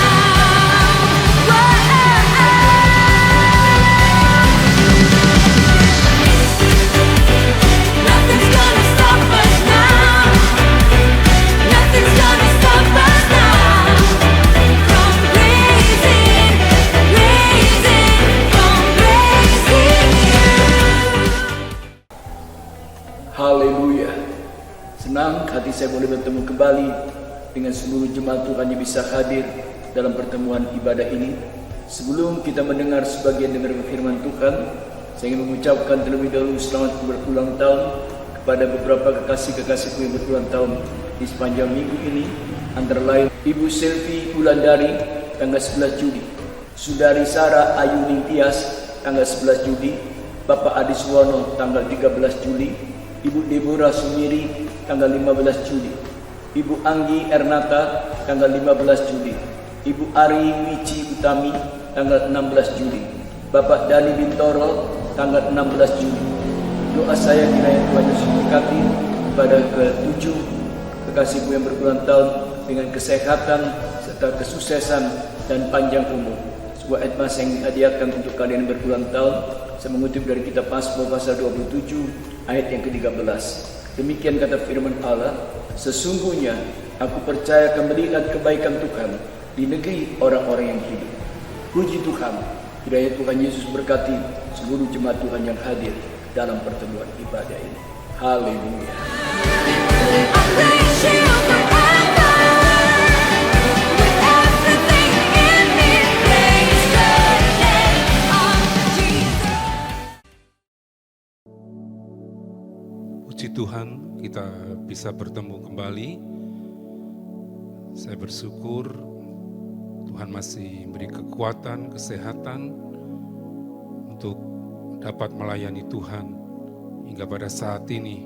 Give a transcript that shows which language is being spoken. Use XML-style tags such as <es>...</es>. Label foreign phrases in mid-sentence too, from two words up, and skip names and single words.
<en>Nothing's gonna stop us now. Nothing's gonna stop us now. From praising, from praising you.</en> <id>Haleluya. Senang hati saya boleh bertemu kembali dengan seluruh jemaat Tuhan yang bisa hadir dalam pertemuan ibadah ini. Sebelum kita mendengar sebagian dari firman Tuhan, saya ingin mengucapkan terlebih dahulu selamat berulang tahun kepada beberapa kekasih-kekasihku yang berulang tahun di sepanjang minggu ini. Antara lain Ibu Selvi Wulandari tanggal 11 Juli, Saudari Sarah Ayu Ningtyas tanggal 11 Juli, Bapak Adi Suwono tanggal 13 Juli, Ibu Deborah Sumiri tanggal 15 Juli, Ibu Anggi Ernata tanggal 15 Juli, Ibu Ari Mici Utami tanggal 16 Juli, Bapak Dani Bintoro tanggal 16 Juli. Doa saya kiranya Tuhan Yesus memberkati kepada ketujuh kekasihku yang berulang tahun dengan kesehatan serta kesuksesan dan panjang umur. Sebuah ayat mas yang dihadiahkan untuk kalian yang berulang tahun. Saya mengutip dari kitab Mazmur pasal 27 ayat yang ke-13. Demikian kata firman Allah, sesungguhnya aku percaya akan melihat kebaikan Tuhan di negeri orang-orang yang hidup. Puji Tuhan, kiranya Tuhan Yesus berkati seluruh jemaat Tuhan yang hadir dalam pertemuan ibadah ini. Haleluya.</id> <en>I praise you forever. With everything in me, praise the name of Jesus.</en> <id>Puji Tuhan, kita bisa bertemu kembali. Saya bersyukur Tuhan masih beri kekuatan, kesehatan untuk dapat melayani Tuhan hingga pada saat ini.</id>